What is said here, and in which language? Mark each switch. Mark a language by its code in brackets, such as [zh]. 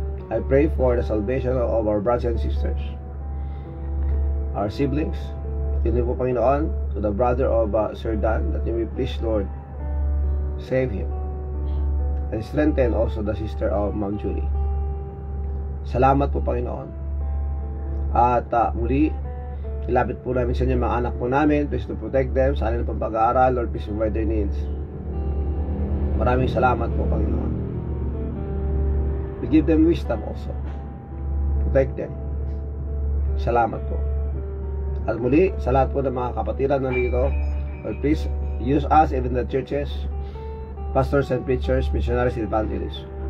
[en] I pray for the salvation of our brothers and sisters, our siblings. [tl] Yun po, Panginoon, [en] to the brother of Sir Dan, that you may please, Lord, save him and strengthen also the sister of Ma'am Julie. [tl] Salamat po, Panginoon. At muli, ilapit po namin sa inyo mga anak po namin. [en] Please to protect them [tl] sa kanilang pag-aaral. [en] Lord, please provide their needs. [tl] Maraming salamat po, Panginoon. [en] We give them wisdom also. Protect them. [tl] Salamat po. At muli, sa lahat po ng mga kapatiran na dito, [en] Lord, please use us, even the churches, pastors and preachers, missionaries and evangelists.